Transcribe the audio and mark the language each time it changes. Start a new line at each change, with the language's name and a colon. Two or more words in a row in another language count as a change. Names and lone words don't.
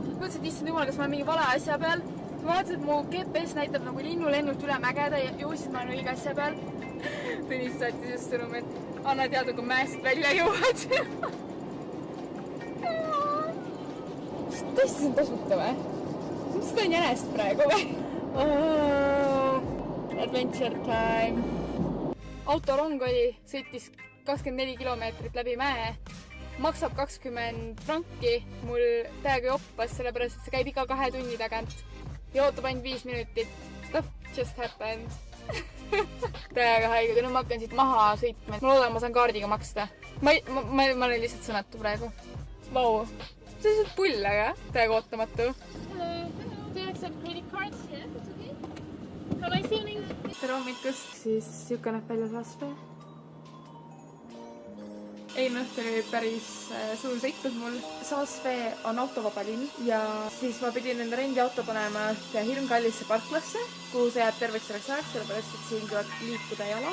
Estonian: Mõtlesin, et issand jumal, kas ma olen mingi vale asja peal. Ma vaatasin, et mu GPS näitab nagu linnulennult üle mägeda ja juhusid ma olen õige asja peal. Tõnis saatis just sõnum, et anna teada, kui mäest välja jõuad. Kas tõesti see on tasuta või? Mis seda on jänest praegu või?
English: Adventure time.
Estonian: Autorong oli, sõitis 24 kilomeetrit läbi mäe. Maksab 20 franki. Mul täiega joppas, sellepärast, et see käib iga 2 tunni tagant. Ja ootab ainult 5 minutit.
English: Stuff just happened.
Estonian: Täiega haige, kui nüüd ma hakkan siit maha sõitma. Ma loodan, ma saan kaardiga maksta. Ma olen lihtsalt sõnatu praegu. Vau. See on lihtsalt pull, aga täiega ootamatu.
English: Hello, do you accept credit cards? Yes, it's okay. Have a nice evening.
Estonian: Tere hommikust. Siis siuke näeb välja Saasvee. Eelmine õhtu oli päris suur sõitlus mul. Saasvee on autovaba linn ja siis ma pidin enda rendiauto panema hirmkallisse parklasse, kuhu see jääb terveks selleks ajaks, sellepärast, et siin tuleb liikuda jala.